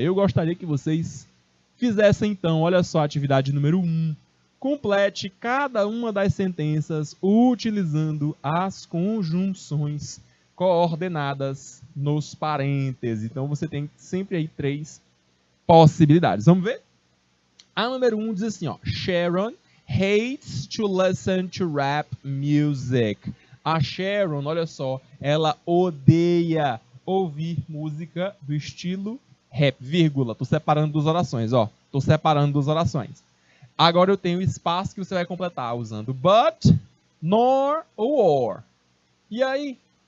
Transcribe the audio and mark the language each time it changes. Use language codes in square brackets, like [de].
[pt] Eu gostaria que vocês fizessem então, olha só, a atividade número 1. Complete cada uma das sentenças utilizando as conjunções coordenadas nos parênteses. Então, você tem sempre aí 3 possibilidades. Vamos ver? A número 1 diz assim, ó. [en] Sharon hates to listen to rap music. [pt] A Sharon, olha só, ela odeia ouvir música do estilo rap, vírgula. Tô separando duas orações, ó. Tô separando duas orações. Agora eu tenho espaço que você vai completar usando but, nor ou or. E aí?